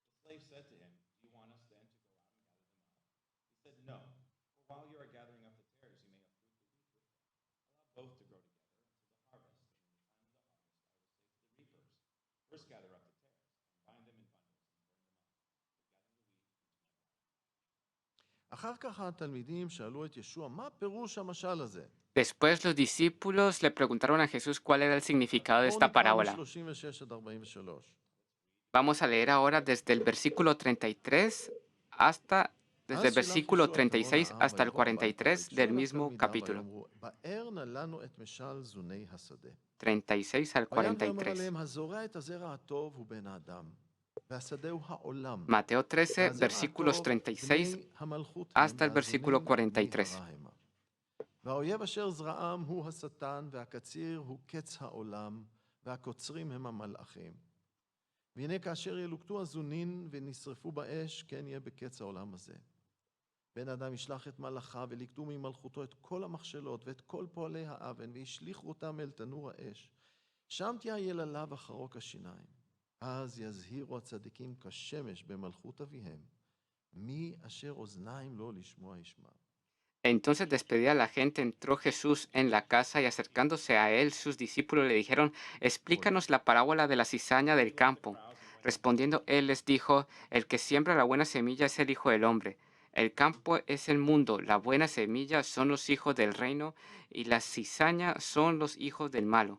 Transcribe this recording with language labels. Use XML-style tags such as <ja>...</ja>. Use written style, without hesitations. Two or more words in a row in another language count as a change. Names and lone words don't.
<en>The slave said to him, Do you want us then to go out and gather them up? He said, No, for while you are gathering up the tares, you may uproot the wheat with them. Allow both to grow together until the harvest, and in the time of the harvest I will say to the reapers, First gather up the tares, and bind them in bundles, and burn them up, but gather the wheat into my barn.</en> <he>אחר כך התלמידים שאלו את ישוע, מה פירוש המשל הזה?</he> <es>Después los discípulos le preguntaron a Jesús cuál era el significado de</es> <he>בואו</he> <es>esta</es> <he>נקרא</he> <es>parábola.</es> <he>מ-36 עד 43.</he> <es>Vamos a leer ahora desde el versículo 33 hasta desde el versículo 36 hasta el 43 del mismo capítulo. 36 al 43. Mateo 13, versículos 36 hasta el versículo 43.</es> <he>והאויב אשר זרעם הוא השטן, והקציר הוא קץ העולם, והקוצרים הם המלאכים. והנה כאשר ילוקטו הזונין ונשרפו באש, כן יהיה בקץ העולם הזה. בן אדם ישלח את מלאכיו וליקטו ממלכותו את כל המכשלות ואת כל פועלי האבן, וישליכו אותם אל תנור האש. שם תהיה יללה וחרוק השיניים. אז יזהירו הצדיקים כשמש במלכות אביהם. מי אשר אוזניים לו לשמוע ישמע.</he> <es>Entonces, despedida la gente, entró Jesús en la casa y acercándose a él, sus discípulos le dijeron, explícanos la parábola de la cizaña del campo. Respondiendo él les dijo, el que siembra la buena semilla es el Hijo del Hombre. El campo es el mundo, la buena semilla son los hijos del reino y la cizaña son los hijos del malo.</es>